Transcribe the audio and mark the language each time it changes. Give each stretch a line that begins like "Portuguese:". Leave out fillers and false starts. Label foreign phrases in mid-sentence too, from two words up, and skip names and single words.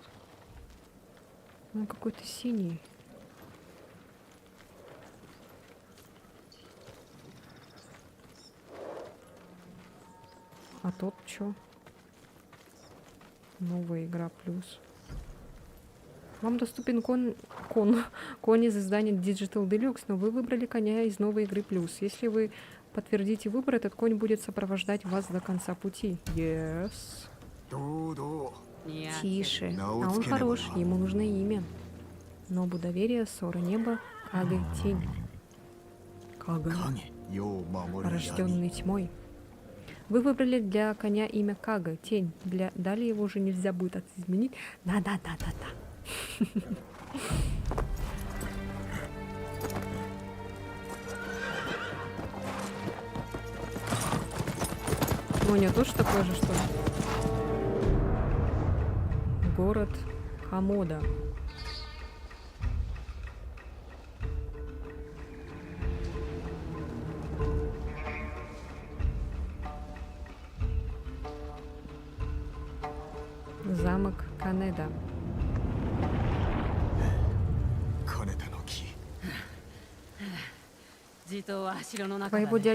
Russian: Он какой-то синий. А тот чё? Новая игра плюс. Вам доступен конь из издания Digital Deluxe, но вы выбрали коня из новой игры плюс. Если вы подтвердите выбор, этот конь будет сопровождать вас до конца пути.
English: Yes.
Japanese: どうどう。いや、
Russian: Тише. А он Наоцки хорош, Небо. ему нужно имя. Нобу доверия, Сора неба, Кага тень. Кага.
Japanese: 影。世を守る闇。
Russian: Рожденный тьмой. Вы выбрали для коня имя Кага, тень. Далее его уже нельзя будет изменить. Да-да-да-да-да. У нее тоже такое же, что ли? Город Хамода. Замок Канеда.
Japanese: かねての木。地頭は城の中だ、
Russian: Твоего
Japanese: ね。